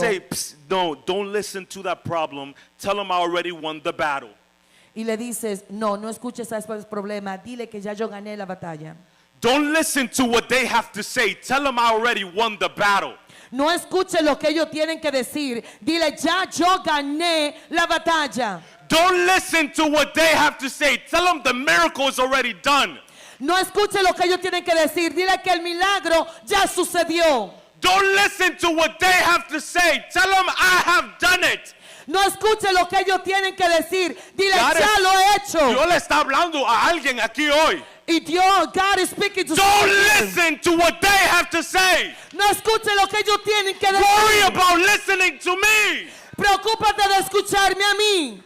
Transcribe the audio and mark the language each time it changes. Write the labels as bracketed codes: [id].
[en] say, "Psst, no, don't listen to that problem. Tell them I already won the battle." [es] y le dices, no, no escuches a ese problema, dile que ya yo gané la batalla. [en] Don't listen to what they have to say. Tell them I already won the battle. [es] No escuches lo que ellos tienen que decir, dile, ya yo gané la batalla. [en] Don't listen to what they have to say. Tell them the miracle is already done. [es] No escuche lo que ellos tienen que decir, dile que el milagro ya sucedió. [en] Don't listen to what they have to say. Tell them I have done it. [es] No escuche lo que ellos tienen que decir, dile, [en] God [es] ya es- lo he hecho. Dios le está hablando a alguien aquí hoy. Y Dios, [en] God is speaking to Don't someone. listen to what they have to say. [es] No escuche lo que ellos tienen que [en] Worry [es] decir. [en] about listening to me. [es] Preocúpate de escucharme a mí.